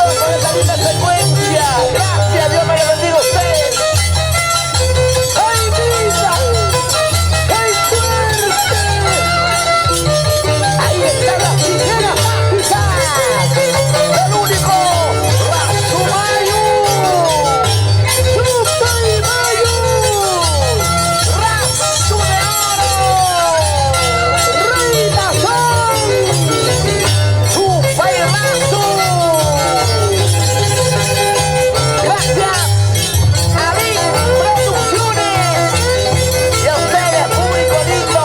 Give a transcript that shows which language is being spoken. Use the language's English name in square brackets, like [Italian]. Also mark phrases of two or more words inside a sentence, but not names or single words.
[Spanish] por esta linda secuencia. Gracias, Dios me lo bendiga a ustedes. ¡Ay, vida! ¡Ay, suerte! Ahí está la primera mágica. El único Ratsumayu. Tsutaimayu. Ratsu de oro. Reina Sol. Chupairazu. Gracias a Big Producciones y a ustedes, público lindo.